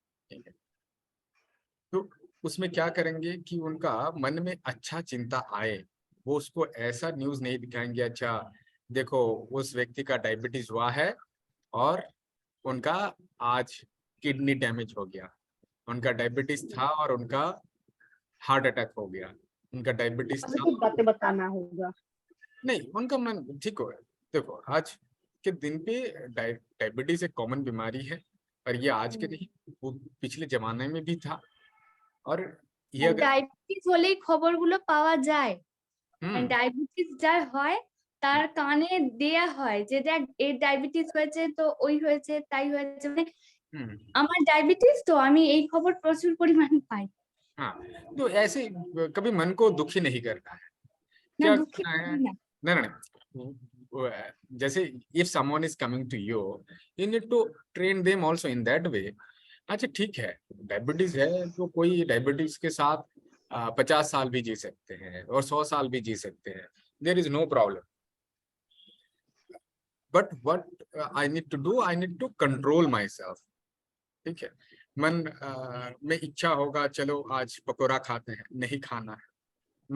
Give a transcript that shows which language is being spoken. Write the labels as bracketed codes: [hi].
[hi] ठीक है, तो उसमें क्या करेंगे कि उनका मन में अच्छा चिंता आए, वो उसको ऐसा न्यूज नहीं दिखाएंगे, अच्छा देखो उस व्यक्ति का डायबिटीज हुआ है और उनका आज किडनी डैमेज हो गया, उनका डायबिटीज था और उनका हार्ट अटैक हो गया, उनका डायबिटीज था। पॉजिटिव बातें बताना होगा। नहीं, उनका मन ठीक हो। देखो आज के दिन पे डायबिटीज एक कॉमन बीमारी है, और ये आज के नहीं, वो पिछले जमाने में भी था। और ये अगर [bn] ডায়াবেটিস হলেই খবরগুলো পাওয়া যায়, [hi] हम्म [bn] ডায়াবেটিস যার হয় তার কানে দেয়া হয় যে দেখ এর ডায়াবেটিস হয়েছে তো ওই হয়েছে তাই হয়েছে, মানে [hi] हम्म [bn] আমার ডায়াবেটিস তো আমি এই খবর প্রচুর পরিমাণে পাই। [hi] हाँ, तो ऐसे कभी मन को दुखी नहीं करना है। [bn] না [hi] क्या [bn] দুঃখী [hi] करना है, [bn] করি না। [hi] नहीं नहीं, जैसे [en] if someone is coming to you, you need to train them also in that way। [hi] अच्छा ठीक है, डायबिटीज है तो कोई डायबिटीज के साथ 50 साल भी जी सकते हैं और 100 साल भी जी सकते हैं, [en] There is no problem. But what I need to do, I need to control my self. [hi] ठीक है, मन में इच्छा होगा चलो आज पकौड़ा खाते हैं, नहीं खाना है।